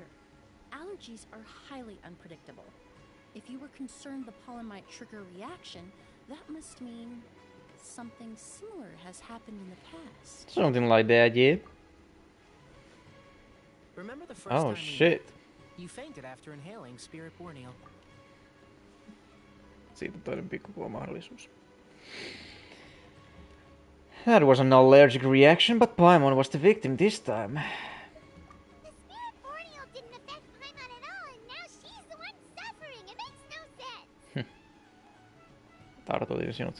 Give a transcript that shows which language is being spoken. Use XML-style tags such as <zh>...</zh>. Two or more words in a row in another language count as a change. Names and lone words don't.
<en>Allergies are highly unpredictable. If you were concerned the pollen might trigger a reaction, that must mean something similar has happened in the past. Something like that, yeah. Remember the first Oh time we shit. met? You fainted after inhaling Spirit Borneo.</en> <fi>Siitä toinen pikkukuva mahdollisuus.</fi> <en>That was an allergic reaction, but Paimon was the victim this time. The spirit borneo didn't affect Paimon at all, and now she's the one suffering. It makes no sense.</en> <fi>Tartutin sinut.</fi>